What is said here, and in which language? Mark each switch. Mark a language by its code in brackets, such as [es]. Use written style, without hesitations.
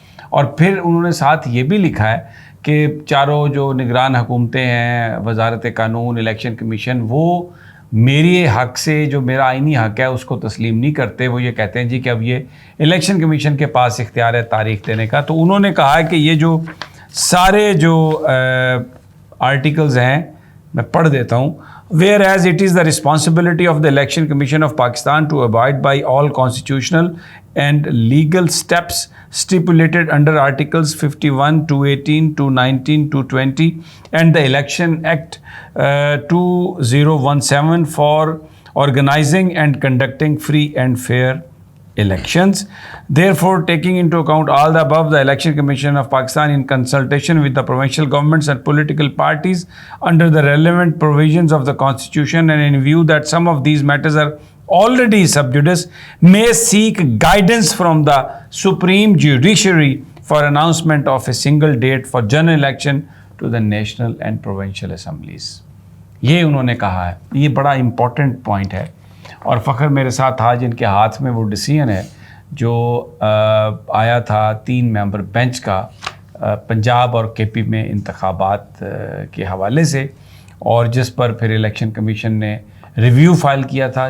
[ur] اور پھر انہوں نے ساتھ یہ بھی لکھا ہے کہ چاروں جو نگران حکومتیں ہیں، وزارت قانون، الیکشن کمیشن، وہ میری حق سے جو میرا آئینی حق ہے اس کو تسلیم نہیں کرتے. وہ یہ کہتے ہیں جی کہ اب یہ الیکشن کمیشن کے پاس اختیار ہے تاریخ دینے کا. تو انہوں نے کہا ہے کہ یہ جو سارے جو آرٹیکلز ہیں میں پڑھ دیتا ہوں. [en] Whereas it is the responsibility of the Election Commission of Pakistan to abide by all constitutional and legal steps stipulated under Articles 51, 218, 219, 220 and the Election Act 2017 for organizing and conducting free and fair elections. Therefore, taking into account all the above, the Election Commission of Pakistan, in consultation with the provincial governments and political parties under the relevant provisions of the Constitution, and in view that some of these matters are already sub judice, may seek guidance from the Supreme Judiciary for announcement of a single date for general election to the national and provincial assemblies. [ur] یہ انہوں نے کہا ہے. یہ بڑا important point ہے. اور فخر میرے ساتھ تھا جن کے ہاتھ میں وہ ڈیسیژن ہے جو آیا تھا 3 ممبر بینچ کا پنجاب اور کے پی میں انتخابات کے حوالے سے، اور جس پر پھر الیکشن کمیشن نے ریویو فائل کیا تھا.